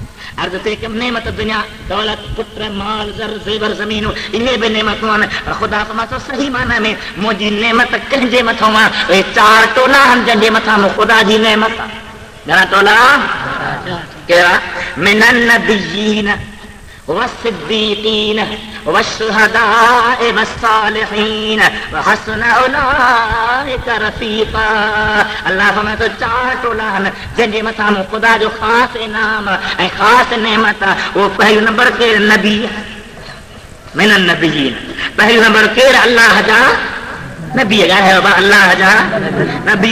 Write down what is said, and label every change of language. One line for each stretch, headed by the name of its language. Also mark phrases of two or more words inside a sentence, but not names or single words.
Sindhi: अर्ज़ ते कि नेमत दुनिया दौलत पुत्र माल ज़र ज़ेवर ज़मीनूं इहे बि नेमतूं आहिनि, पर ख़ुदा फरमातो सही माना में मुंहिंजी नेमत कंहिंजे मथां आहे? उहे चार टोला आहिनि जंहिंजे मथां ख़ुदा जी नेमत आहे। घणा टोला? कहिड़ा?
Arabic: من النبيين والصديقين والشهداء والصالحين وحسن أولئك رفيقا.
Sindhi: अल्लाह फरमाए तो चार टोलान जंहिंजे मथां ख़ुदा जो ख़ासि इनाम ऐं ख़ासि नेमत वो पहिरियों नंबर के नबी
Arabic: من النبيين.
Sindhi: पहिरियों नंबर केरु अल्लाह जा नबी ॻाल्हायो अल्लाह जा नबी।